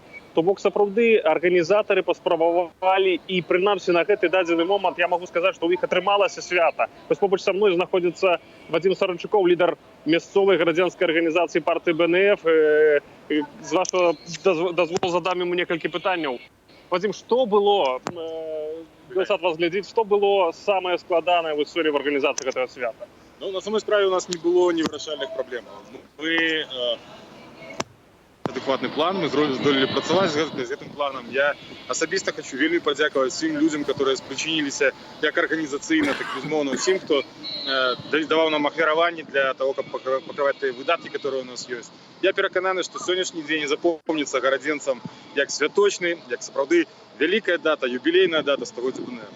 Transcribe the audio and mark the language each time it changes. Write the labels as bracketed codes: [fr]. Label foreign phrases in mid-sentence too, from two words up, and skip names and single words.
[be] То бок сапраўды арганізатары паспрабавалі, і прынамсі на гэты дадзены момант я магу сказаць, што ў іх атрымалася свята. Вось побач са мной знаходзіцца Вадзім Саранчукоў, лідар мясцовай грамадзянскай арганізацыі партыі БНФ. [uk] З вашого [be] дазволу задам ему некалькі пытанняў. Вадзім, што было, Белсат вас глядзіць, што было самае складанае [uk] в історії в організації [be] гэтага свята? Ну, на самой справе у нас не было невырашальных проблем. Мы адекватный план, мы здолелі працаваць з гэтым планом. Я асабіста хочу вельмі падзякаваць всім людзям, которые спрычыніліся як арганізацыйна, так безумоўна усім, хто даваў нам ахвяраванні для того, каб пакрываць тыя выдаткі, которые у нас ёсць. Я перакананы, што сённяшні дзень запомніцца гарадзенцам як святочны, як сапраўды вялікая дата, юбілейная дата стагоддзя БНР.